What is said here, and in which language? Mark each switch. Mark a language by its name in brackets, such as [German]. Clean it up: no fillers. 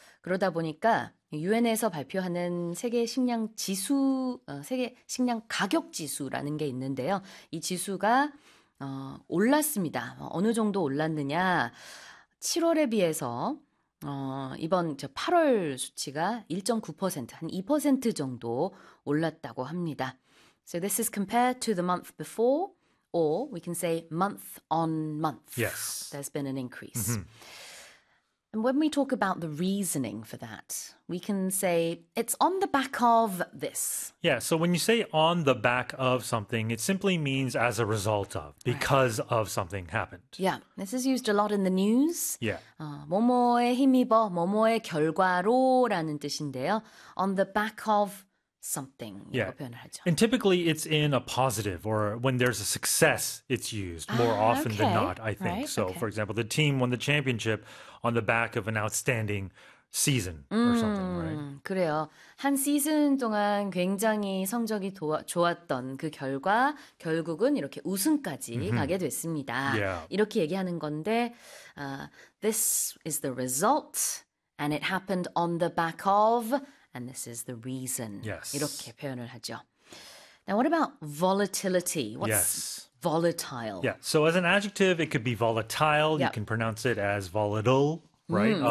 [Korean] 그러다 보니까 유엔에서 발표하는 세계 식량 지수, 세계 식량 가격 지수라는 게 있는데요. 이 지수가 올랐습니다. 어느 정도 올랐느냐? 7월에 비해서 이번 저 8월 수치가 1.9%, 한2% 정도 올랐다고 합니다. [English] So this is compared to the month before, or we can say month on month, Yes. there's been an increase. And when we talk about the reasoning for that, we can say it's on the back of this. Yeah, so when you say on the back of something, it simply means as a result of, Right. because of something happened. Yeah, this is used a lot in the news. [Korean] 예. 뭐뭐에 힘입어, 뭐뭐의 결과로라는 뜻인데요. [English] On the back of something이라고 [Korean] 예. 표현을 하죠. [English] And typically, it's in a positive, or when there's a success, it's used more Ah, often than not, okay. I think. Right, So, okay. for example, the team won the championship on the back of an outstanding season or something, right? [Korean] 그래요. 한 시즌 동안 굉장히 성적이 좋았던 그 결과 결국은 이렇게 우승까지 가게 됐습니다. 이렇게 얘기하는 건데, [English] this is the result and it happened on the back of and this is the reason. [Korean] 이렇게 표현을 하죠. [English] Now what about volatility? What's volatile? So as an adjective, it could be volatile. You can pronounce it as volatile, right?